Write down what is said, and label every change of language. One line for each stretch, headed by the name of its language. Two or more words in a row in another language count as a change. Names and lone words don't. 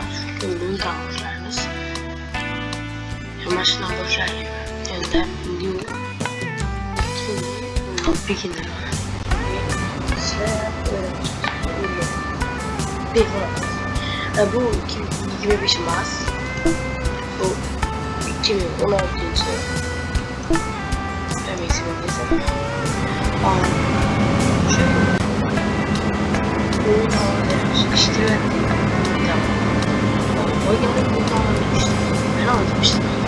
Uzbek: Shu yo'ldan boshlaymiz. Mashina boshlaydi. Endi
English: new beginner.
Uzbek: Bu 2025 emas. Bu 2016 Farming Simulator.
Turkish: Bu iştirak ettim. Oyunda kullanılmıştı. Ben almıştım.